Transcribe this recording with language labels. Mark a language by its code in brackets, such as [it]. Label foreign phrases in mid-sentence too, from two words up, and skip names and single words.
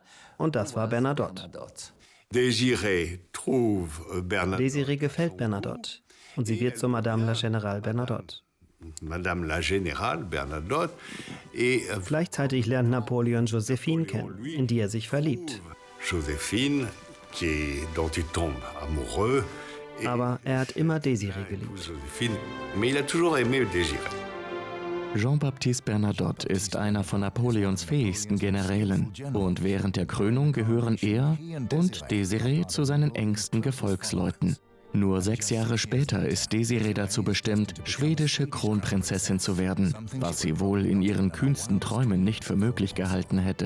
[de] Und das war Bernadotte. Désirée gefällt Bernadotte. Und sie wird zur [fr] Madame la Générale [de] Bernadotte. [fr] Madame la Générale Bernadotte. [de] Gleichzeitig lernt Napoleon Joséphine kennen, in die er sich verliebt. [fr] Joséphine, dont il tombe amoureux. [de] Aber er hat immer Désirée geliebt. [fr] Mais il a toujours aimé Désirée. [de] Jean-Baptiste Bernadotte ist einer von Napoleons fähigsten Generälen und während der Krönung gehören er und Désirée zu seinen engsten Gefolgsleuten. Nur 6 Jahre später ist Désirée dazu bestimmt, schwedische Kronprinzessin zu werden, was sie wohl in ihren kühnsten Träumen nicht für möglich gehalten hätte.